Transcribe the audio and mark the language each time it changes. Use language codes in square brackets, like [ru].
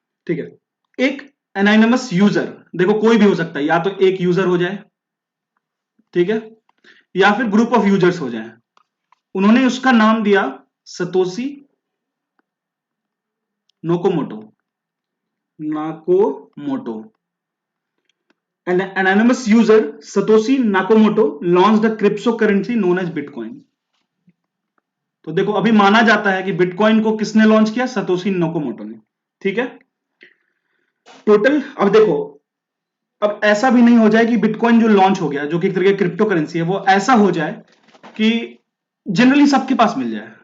[hi] ठीक है, एक एनानिमस यूजर, देखो कोई भी हो सकता है, या तो एक यूजर हो जाए, ठीक है, या फिर ग्रुप ऑफ यूजर्स हो जाए, उन्होंने उसका नाम दिया Satoshi नोकोमोटो, Nakamoto. [en] An anonymous user Satoshi Nakamoto launched a cryptocurrency known as Bitcoin। [hi] तो देखो अभी माना जाता है कि बिटकॉइन को किसने लॉन्च किया, सतोशी नाकामोटो ने। ठीक है, टोटल, अब देखो, अब ऐसा भी नहीं हो जाए कि बिटकॉइन जो लॉन्च हो गया, जो कि एक तरह की क्रिप्टो करेंसी है, वो ऐसा हो जाए कि जनरली सबके पास मिल जाए।